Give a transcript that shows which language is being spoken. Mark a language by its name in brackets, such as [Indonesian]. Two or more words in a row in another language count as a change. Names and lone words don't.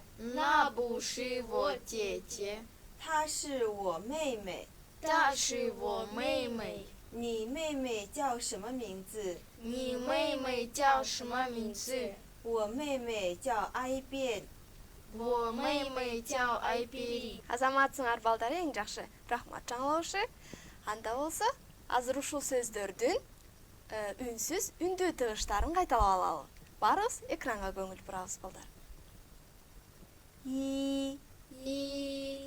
[Chinese] 那不是我姐姐，她是我妹妹。她是我妹妹。你妹妹叫什么名字？你妹妹叫什么名字？我妹妹叫艾变。我妹妹叫艾比。 [Kyrgyz] Азаматсыңар балдар, эң жакшы. Рахмат жаңылаушы. Анда болсо, азыр ушул сөздөрдүн үнсүз, үндүү тыгыштарын кайталап алалы. Барыбыз экранга көңүл бурабыз, балдар. И, и,